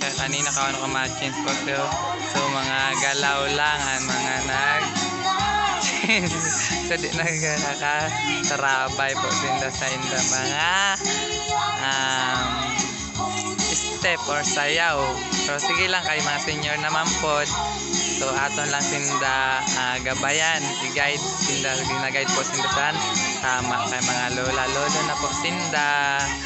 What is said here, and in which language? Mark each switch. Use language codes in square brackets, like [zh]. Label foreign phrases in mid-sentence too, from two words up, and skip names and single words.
[bik] Kaya kanina ka ma-change ko so mga galaw lang mga nag-change. So di nagkakasarabay po ninda sa inda mga step or sayaw. So sige lang kay mga senior naman po. So aton lang sinda gabayan, i-guide sinda, gina-guide po sinda sa tama kay mga lola na po sinda.